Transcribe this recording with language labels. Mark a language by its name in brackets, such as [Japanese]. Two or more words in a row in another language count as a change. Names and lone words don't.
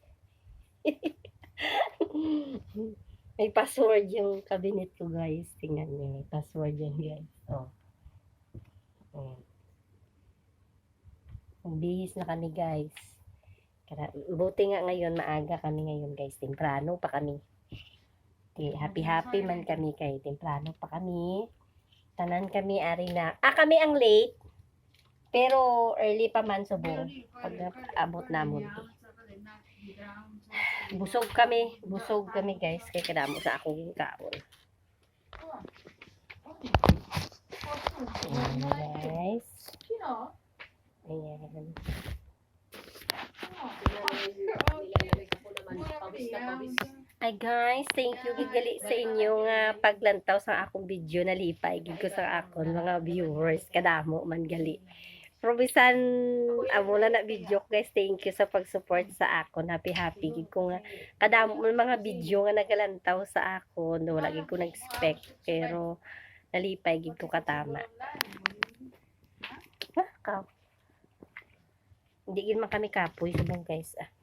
[Filipino] May password yung cabinet ko guys. Tingnan nyo, may password yan guys. Oh. Bihis na kami guys. Buti nga ngayon, maaga kami ngayon guys. [Hiligaynon] Temprano pa kami. Happy man kami kay temprano pa kami. Tanan kami ari na. Kami ang late. Pero early pa man subong. Pag abot namon. Busog kami guys. Kaya kadamo sa akong kaon. Ayan guys. Ayan. Ay guys, [English] thank you [Hiligaynon] gigali sa inyong paglantaw sa akong video na lipay gid ko sa akon mga viewers kadamo man gali. Probisan amo na video guys, [English] thank you [Hiligaynon] sa pag-support sa akon. Happy gid ko nga kadamo mga video nga nagalantaw sa akon. Wala gid ko nag-expect pero nalipay gid ko katama. Hindi gid man kami kapoy subong guys.